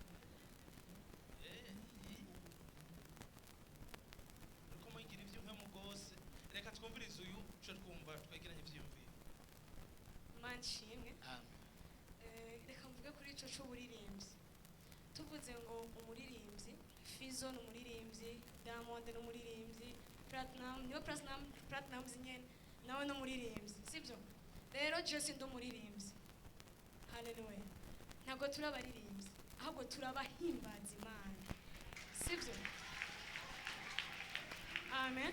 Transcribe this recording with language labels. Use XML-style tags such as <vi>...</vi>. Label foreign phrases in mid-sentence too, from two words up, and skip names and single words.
<rn>Ariko mugira ivy'impwemu rwose. Reka twumvirize uyu cyo twumva twegeranye ivyiyumviro. Manshimwe. Amen. Reka mvuge kuri ico c'uburirimbyi. Tuvuze ngo umuririmbyi, Fizo ni umuririmbyi, Diamond ni umuririmbyi, Platinum nyene nawe ni umuririmbyi, sibyo? Rero Jesse ndi umuririmbyi. Hallelujah. Ntabwo turi abaririmbyi, ahubwo turabahimbaza Imana, sibyo? Amen.</rn>